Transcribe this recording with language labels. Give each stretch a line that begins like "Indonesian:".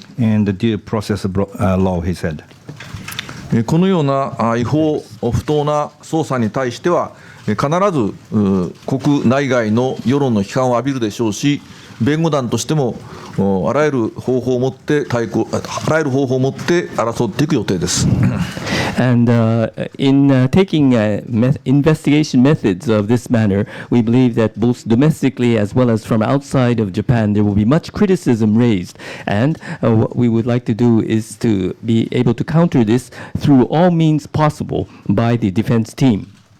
English: And the due process law, he said.
Japanese: このような違法、不当な捜査に対しては必ず国内外の世論の批判を浴びるでしょうし、弁護団としてもあらゆる方法を持って争っていく予定です。
English: And in taking investigation methods of this manner, we believe that both domestically as well as from outside of Japan, there will be much criticism raised. And what we would like to do is to be able to counter this through all means possible by the defense team.